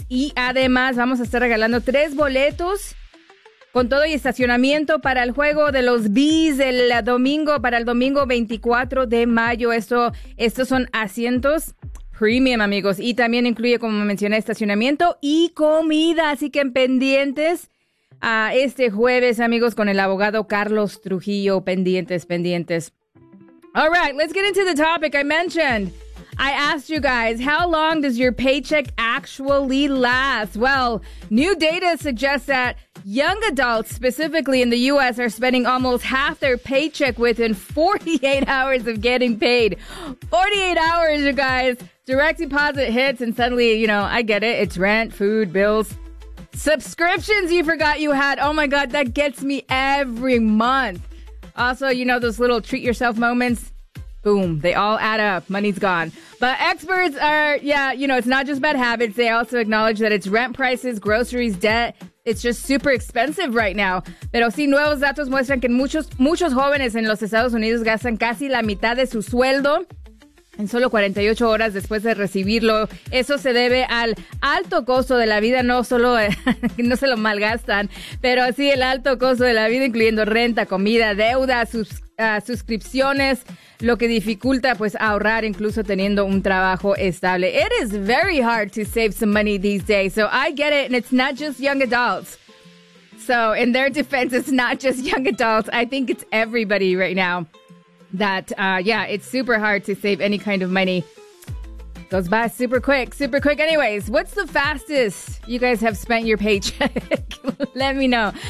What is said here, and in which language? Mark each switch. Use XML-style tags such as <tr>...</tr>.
<es>Y además vamos a estar regalando 3 boletos con todo y estacionamiento para el juego de los Bees el domingo 24 de mayo. Estos son asientos premium, amigos, y también incluye, como mencioné, estacionamiento y comida. Así que pendientes a este jueves, amigos, con el abogado Carlos Trujillo. Pendientes.</es> <en>All right, let's get into the topic. I asked you guys, how long does your paycheck actually last? Well, new data suggests that young adults, specifically in the U.S., are spending almost half their paycheck within 48 hours of getting paid. 48 hours, you guys. Direct deposit hits and suddenly, you know, I get it. It's rent, food, bills, subscriptions you forgot you had. Oh, my God, that gets me every month. Also, you know, those little treat yourself moments. Boom, they all add up. Money's gone. But experts it's not just bad habits. They also acknowledge that it's rent prices, groceries, debt. It's just super expensive right now.</en> <es>Pero sí, nuevos datos muestran que muchos jóvenes en los Estados Unidos gastan casi la mitad de su sueldo en solo 48 horas después de recibirlo. Eso se debe al alto costo de la vida. No solo, no se lo malgastan, pero sí el alto costo de la vida, incluyendo renta, comida, deuda, suscripciones, lo que dificulta, pues, ahorrar incluso teniendo un trabajo estable.</es> <en>It is very hard to save some money these days. So I get it, and it's not just young adults. So in their defense, it's not just young adults. I think it's everybody right now that, it's super hard to save any kind of money. Goes by super quick. Anyways, what's the fastest you guys have spent your paycheck? Let me know.</en>